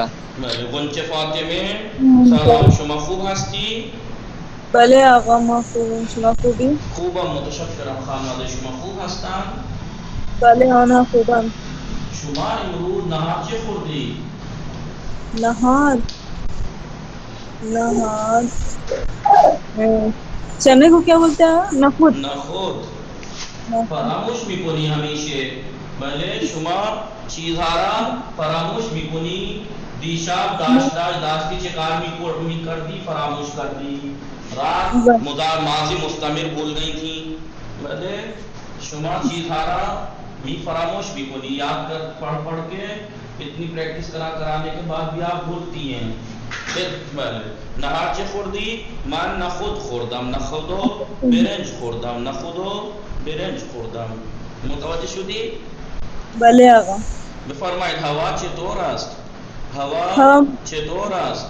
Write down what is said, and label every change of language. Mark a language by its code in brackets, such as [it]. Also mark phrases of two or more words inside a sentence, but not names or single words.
[fa] بله غنچه فاطمه سلام شما خوب هستی؟ بله آقا ما خوبیم. شما خوبی؟ خوبم متشکرم. خانواده شما خوب هستند؟ بله آنها خوبم. شما امروز نهار چه خوردی؟ [ur] نهار چنے کو کیا بولتے ہیں؟ [fa] نخود. فراموش میکنی همیشه. بله شما چیزها را فراموش میکنی. دیشب داشتی چه کار میکردی فراموش کردی. [ur] رات مضارع ماضی مستمر بول گئی تھی. [fa] بله شما چیزها را فراموش میکنی. [ur] یاد کر پڑھ کے اتنی پریکٹس کرانے کے بعد بھی آپ بھولتی ہیں. [fa] بله نهار چه خوردی؟ من نخود خوردم. نخود و برنج خوردم. نخود و برنج خوردم. متوجه شدی؟ بله آقا. بفرمایید هوا چطور است؟ هوا چطور است؟